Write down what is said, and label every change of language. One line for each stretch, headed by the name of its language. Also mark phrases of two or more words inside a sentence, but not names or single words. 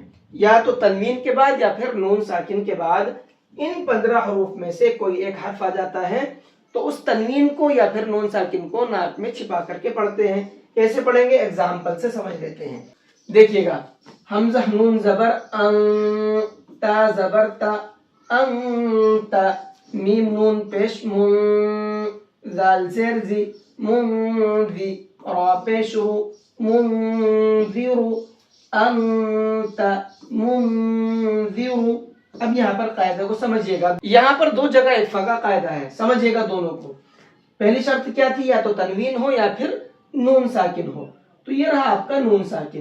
Urdu: یا تو تنوین کے بعد یا پھر نون ساکن کے بعد ان 15 حروف میں سے کوئی ایک حرف آ جاتا ہے تو اس تنوین کو یا پھر نون ساکن کو ناک میں چھپا کر کے پڑھتے ہیں. کیسے پڑھیں گے؟ ایگزامپل سے سمجھ لیتے ہیں. دیکھیے گا. حمزہ نون زبر ان، تا زبر تا، انت، میم نون پیش من، زال زیر زی، منذی، را پیش رو،
Arabic: منذر، انت منذر.
Urdu: اب یہاں پر قاعدہ کو سمجھیے گا. یہاں پر 2 جگہ اخفا کا قاعدہ ہے، سمجھیے گا دونوں کو. پہلی شرط کیا تھی؟ یا تو تنوین ہو یا پھر نون ساکن ہو. تو یہ رہا آپ کا نون ساکن.